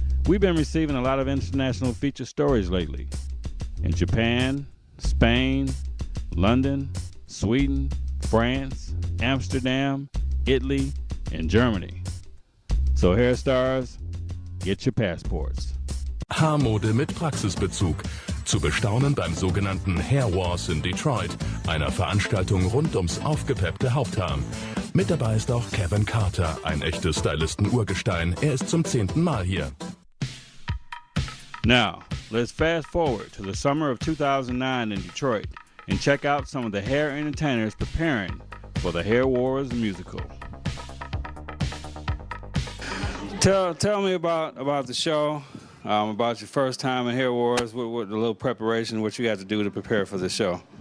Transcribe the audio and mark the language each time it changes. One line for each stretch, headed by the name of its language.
English: We've been receiving a lot of international feature stories lately. In Japan, Spain, London, Sweden, France, Amsterdam, Italy, and Germany. So Hair Stars, get your passports.
German: Haarmode mit Praxisbezug. Zu bestaunen beim sogenannten Hair Wars in Detroit, einer Veranstaltung rund ums aufgepeppte Haupthaar. Mit dabei ist auch Kevin Carter, ein echtes Stylisten-Urgestein. Er ist zum 10. Mal hier.
English: Now, let's fast forward to the summer of 2009 in Detroit and check out some of the hair entertainers preparing for the Hair Wars musical. Tell me about the show. About your first time in Hair Wars, with a little preparation, what you had to do to prepare for the show.